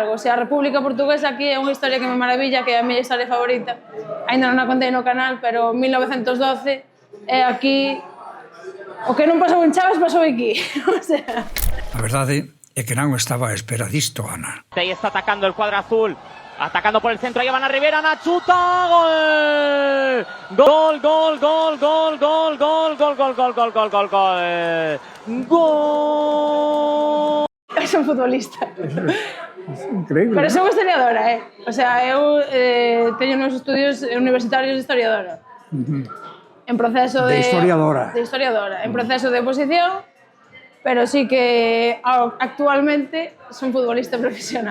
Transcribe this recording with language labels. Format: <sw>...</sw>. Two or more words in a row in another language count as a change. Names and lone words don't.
<es>O sea,</es> <gl>a República Portuguesa aquí é unha historia que me maravilla, que é a miña historia favorita. Ainda non a contei no canal, pero 1912 é aquí... O que non pasou en Chaves pasou aquí.</gl> <es>O sea...</es> <gl>A verdade é que non estaba a espera disto, Ana.</gl> <es>Ahí está atacando el cuadro azul. Atacando por el centro, ahí van a Rivera, Nachuta, gol, gol, gol, gol, gol, gol, gol, gol, gol, gol, gol, gol, gol, gol, gol.</es> <gl>Eu son futbolista.</gl> <es>Increíble.</es> <gl>Pero son historiadora,</gl> <es>O sea,</es> <gl>eu teño nos estudios universitarios de historiadora. En proceso de... De historiadora. De historiadora. En proceso de oposición, pero sí que actualmente son futbolista profesional.</gl>